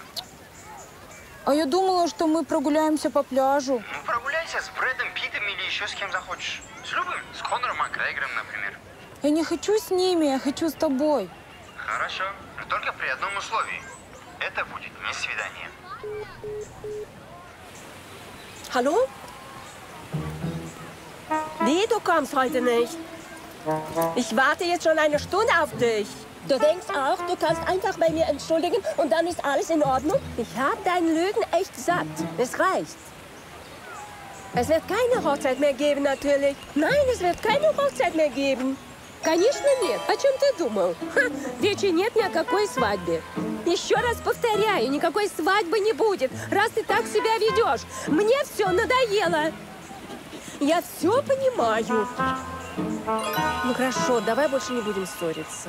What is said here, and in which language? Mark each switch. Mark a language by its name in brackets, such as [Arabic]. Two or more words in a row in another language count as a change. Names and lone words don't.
[Russian] А я думала, что мы прогуляемся по пляжу. Ну, прогуляйся с Брэдом Питтом или еще с кем захочешь. С любым. С Конором Макгрегором, например. Я не хочу с ними, я хочу с тобой. Хорошо. Но только при одном условии. Это будет не свидание. [German] Hallo? Nee, du kommst heute nicht. Ich warte jetzt schon eine Stunde auf dich. Du denkst auch, du kannst einfach bei mir entschuldigen und dann ist alles in Ordnung? Ich habe deinen Lügen echt satt. Es reicht. Es wird keine Hochzeit mehr geben, natürlich. Nein, es wird keine Hochzeit mehr geben. [Russian] Конечно нет. О чем ты думал? Ха, речи нет ни о какой свадьбе. Еще раз повторяю, никакой свадьбы не будет, раз ты так себя ведешь. Мне все надоело. Я все понимаю. Ну хорошо, давай больше не будем ссориться.